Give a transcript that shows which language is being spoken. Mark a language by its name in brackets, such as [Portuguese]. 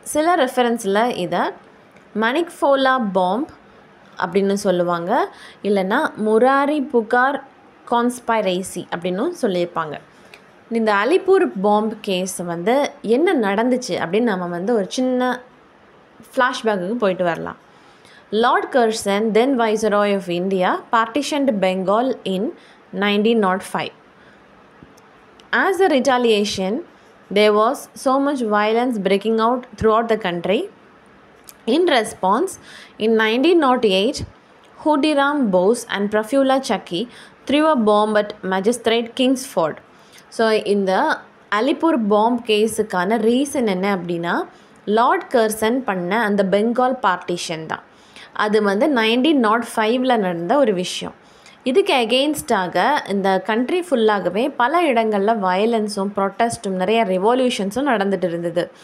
[Tamil] சில ரெஃபரன்ஸில் இதை மணிக்ஃபோலா பாம்பு அப்படின்னு சொல்லுவாங்க, இல்லைன்னா முராரி புகார் கான்ஸ்பைரசி அப்படின்னும் சொல்லியிருப்பாங்க. இந்த அலிப்பூர் பாம்பு கேஸ் என்ன நடந்துச்சு அப்படின்னு நம்ம ஒரு சின்ன ஃப்ளாஷ்பேக்கு போயிட்டு வரலாம். [English] Lord Curzon, then viceroy of India, partitioned Bengal in 1905. As a retaliation, there was so much violence breaking out throughout the country. In response, in 1908, Khudiram Bose and Prafula Chakki threw a bomb at Magistrate Kingsford. [Tamil] So இந்த அலிப்பூர் பாம்பு கேஸுக்கான reason என்ன அப்படின்னா, Lord Curzon பண்ண அந்த Bengal partition தான். அது 1905 நடந்த ஒரு விஷயம். இதுக்கு எகெயின்ஸ்டாக இந்த கண்ட்ரி ஃபுல்லாகவே பல இடங்களில் வயலன்ஸும் ப்ரொட்டஸ்ட்டும் நிறைய ரெவல்யூஷன்ஸும் நடந்துகிட்டு இருந்தது.